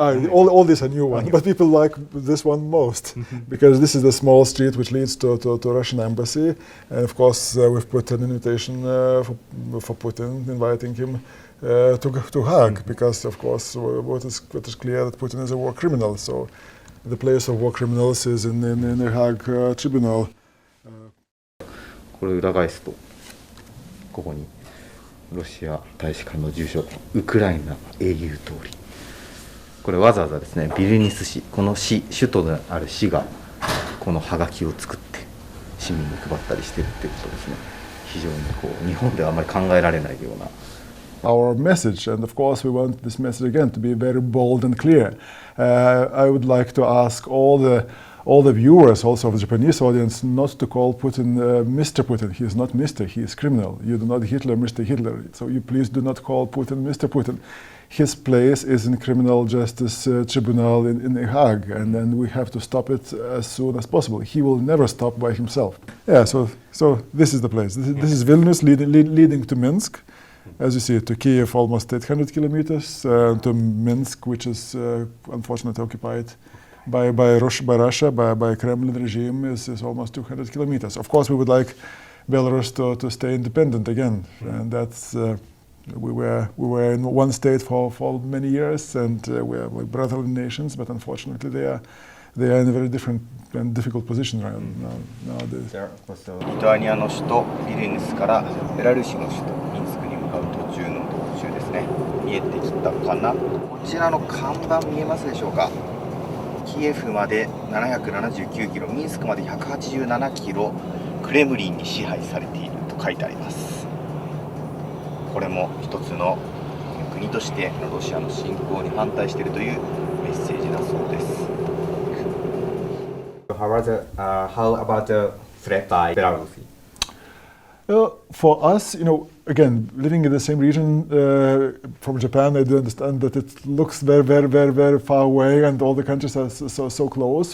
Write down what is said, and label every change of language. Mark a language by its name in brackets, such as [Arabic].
[English] All these are new ones, but people like this one most because this is the small street which leads to Russian embassy, and of course we've put an invitation for Putin, inviting him to Hague, because of course what is clear that Putin is a war criminal. So. The place of war criminals is in the Hague Tribunal. [Japanese] これ裏返すと、ここにロシア大使館の住所、ウクライナ英雄通り。これわざわざですね、ビルニス市、この市、首都である市がこのハガキを作って市民に配ったりしてるっていうことですね。非常に日本ではあまり考えられないような。 [English] Our message, and of course we want this message again to be very bold and clear. I would like to ask all the viewers, also of the Japanese audience, not to call Putin Mr. Putin. He is not Mr. He is criminal. You do not Hitler, Mr. Hitler. So you please do not call Putin Mr. Putin. His place is in criminal justice tribunal in The Hague, and then we have to stop it as soon as possible. He will never stop by himself. Yeah. So this is the place. This is Vilnius leading to Minsk. As you see, to Kiev almost 800 kilometers, to Minsk, which is unfortunately occupied by Russia, by Kremlin regime, is almost 200 kilometers. Of course, we would like Belarus to stay independent again, and that's we were in one state for many years, and we are like brotherly nations, but unfortunately they are in a very different and difficult position right nowadays. [Japanese] リトアニアの首都ビリニュスからベラルーシの首都ミンスクに向かう途中の道中ですね。見えてきたかな。こちらの看板見えますでしょうか。キエフまで779キロ、ミンスクまで187キロ、クレムリンに支配されていると書いてあります。これも一つの国としてロシアの侵攻に反対しているというメッセージだそうです。 [English] How about the threat by Belarus? For us, again, living in the same region from Japan, I do understand that it looks very, very, very, very far away, and all the countries are so close.